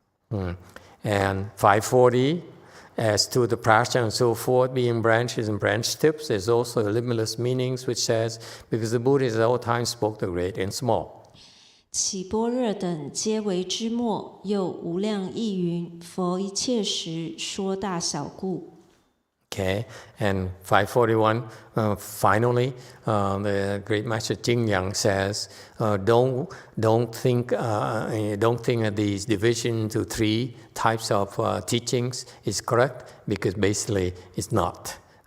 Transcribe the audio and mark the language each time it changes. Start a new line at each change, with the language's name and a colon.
English: And 540, as to the prajna and so forth, being branches and branch tips, there's also limitless meanings, which says, because the Buddha at all times spoke the great and small.
Chinese: 起般若等皆为之末，又无量义云：佛一切时说大小故。
English: Okay, and 541, finally, the great master Jingyang says, don't think of these division into three types of teachings is correct, because basically it's not.